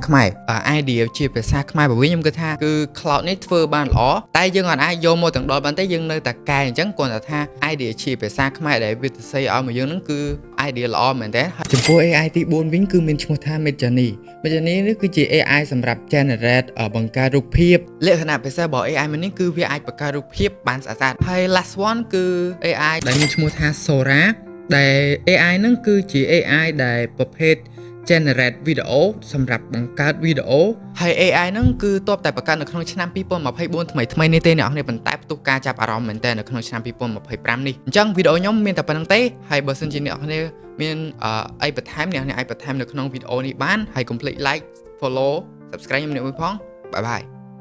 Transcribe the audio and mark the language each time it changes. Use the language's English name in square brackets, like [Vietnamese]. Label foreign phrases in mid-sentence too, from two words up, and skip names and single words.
[Khmer] ខ្មែរ idea ជាភាសាខ្មែរបើវិញខ្ញុំគិតថាគឺ Claude នេះធ្វើបានល្អតែយើងអាចយកមកទាំងដល់បានទេយើងនៅតែកែអញ្ចឹងគ្រាន់តែថា idea ជាភាសាខ្មែរដែលវាទៅ សេឲ្យមកយើងហ្នឹងគឺ idea ល្អមែនទែនចំពោះ AI ទី4វិញគឺមានឈ្មោះថា Midjourney នេះគឺជា AI សម្រាប់ generate បង្កើតរូបភាពល ក្ខណៈពិសេសរបស់ AI មួយនេះគឺវាអាចបង្កើតរូបភាពបានស្អាតៗហើយ [English] last one [Khmer] គឺ AI ដែលមានឈ្មោះថា Sora ដែល AI ហ្នឹងគឺជា AI ដែលប្រភេទ [English] generate video [Khmer] សម្រាប់បង្កើតវីដេអូហើយ AI ហ្នឹងគឺទើបតែបង្កើតនៅក្នុងឆ្នាំ2024ថ្មីនេះទេអ្នកនរប៉ុន្តែផ្ទុះការចាប់អារម្មណ៍មែនតើនៅក្នុងឆ្នាំ2025នេះអញ្ចឹងវីដេអូខ្ញុំមានតែប៉ុណ្្នឹងទេហើយបើសិនជាអ្នកនរមានអីបន្ថែមអ្នកនរអាចបន្ថែមនៅក្នុងវីដេអូនេះបានហើយកុំភ្លេច [English] like follow subscribe [Khmer] ខ្ញុំមួយផងបាយបាយ